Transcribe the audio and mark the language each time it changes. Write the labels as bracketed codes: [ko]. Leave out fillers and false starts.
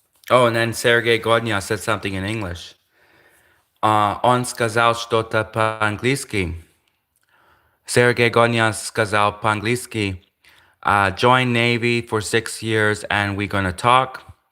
[en] Oh, and then Sergei Godnya said something in English. [ru] Он сказал что-то по-английски. [en] Sergei Godnya [ru] сказал по-английски, [en] join Navy for 6 years and we're gonna talk.